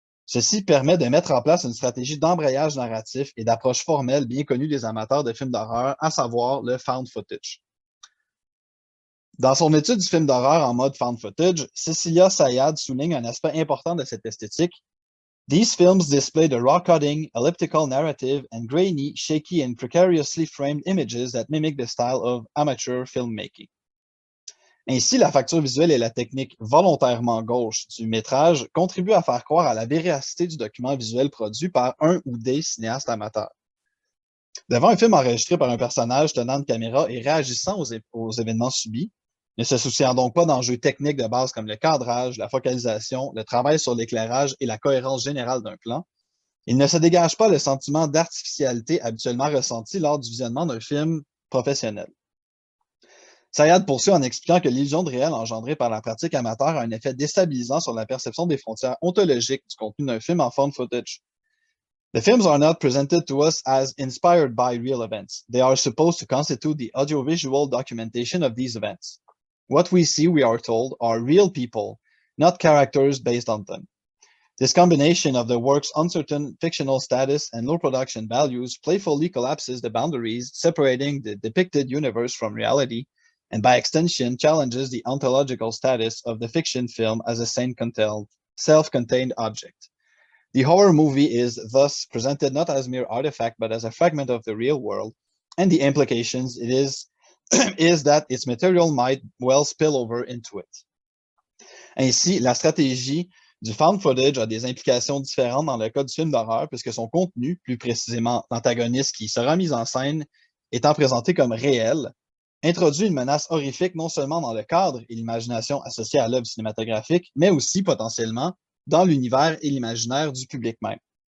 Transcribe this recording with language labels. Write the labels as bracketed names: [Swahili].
[French] Ceci permet de mettre en place une stratégie d'embrayage narratif et d'approche formelle bien connue des amateurs de films d'horreur, à savoir le found footage. Dans son étude du film d'horreur en mode found footage, Cecilia Sayad souligne un aspect important de cette esthétique. [English] These films display the raw-cutting, elliptical narrative, and grainy, shaky, and precariously framed images that mimic the style of amateur filmmaking. [French] Ainsi, la facture visuelle et la technique volontairement gauche du métrage contribuent à faire croire à la véracité du document visuel produit par un ou des cinéastes amateurs. Devant un film enregistré par un personnage tenant une caméra et réagissant aux événements subis, ne se souciant donc pas d'enjeux techniques de base comme le cadrage, la focalisation, le travail sur l'éclairage et la cohérence générale d'un plan, il ne se dégage pas le sentiment d'artificialité habituellement ressenti lors du visionnement d'un film professionnel. Sayad poursuit en expliquant que l'illusion de réel engendrée par la pratique amateur a un effet déstabilisant sur la perception des frontières ontologiques du contenu d'un film en found footage. [English] The films are not presented to us as inspired by real events. They are supposed to constitute the audiovisual documentation of these events. What we see, we are told, are real people, not characters based on them. This combination of the work's uncertain fictional status and low production values playfully collapses the boundaries separating the depicted universe from reality, and by extension challenges the ontological status of the fiction film as a self-contained object. The horror movie is thus presented not as mere artifact, but as a fragment of the real world, and the implications it is is that its material might well spill over into it. [French] Ainsi, la stratégie du found footage a des implications différentes dans le cas du film d'horreur, puisque son contenu, plus précisément l'antagoniste qui sera mis en scène, étant présenté comme réel, introduit une menace horrifique non seulement dans le cadre et l'imagination associée à l'œuvre cinématographique, mais aussi potentiellement dans l'univers et l'imaginaire du public même.